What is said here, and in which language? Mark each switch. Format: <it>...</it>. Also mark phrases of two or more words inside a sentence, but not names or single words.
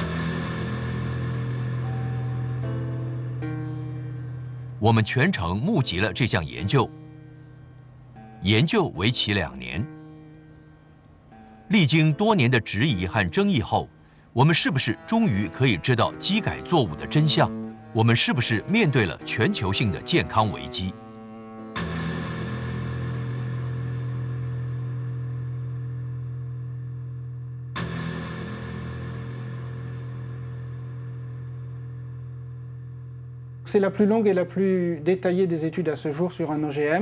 <zh>我们全程目击了这项研究，研究为期2年。历经多年的质疑和争议后，我们是不是终于可以知道基改作物的真相？我们是不是面对了全球性的健康危机？</zh> <fr>C'est la plus longue et la plus détaillée des études à ce jour sur un OGM.</fr>